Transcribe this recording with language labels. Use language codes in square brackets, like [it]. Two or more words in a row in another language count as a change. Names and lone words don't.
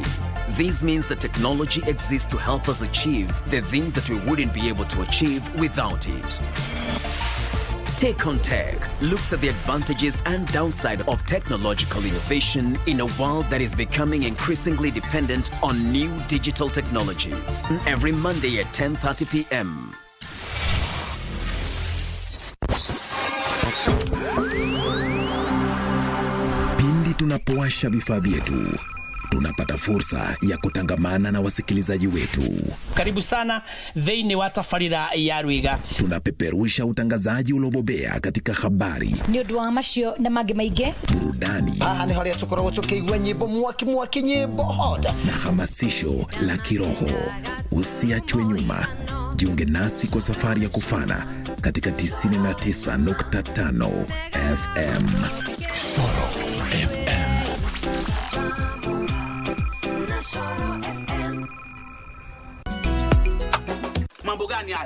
[en] This means that technology exists to help us achieve the things that we wouldn't be able to achieve without it. Take on Tech looks at the advantages and downside of technological innovation in a world that is becoming increasingly dependent on new digital technologies. Every Monday at 10:30 p.m. [sw] Pindi tunapowasha vifaa vyetu, tunapata fursa ya kutangamana na wasikilizaji wetu. [ki] Karibu sana thĩinĩ wa tabarĩra ya Rwiga. [sw] Tunapeperusha utangazaji uliobobea katika habari, [ki] nĩ ũndũ wa macio na mangĩ maingĩ, [sw] burudani, [ki] nĩ harĩa tũkoragwo tũkĩigua nyĩmbo mwaki nyĩmbo hoda [sw] na hamasisho la kiroho. Usiachwe nyuma. Jiunge nasi kwa safari ya kufana katika 99.5 FM. Soro FM. Mambo gani haya?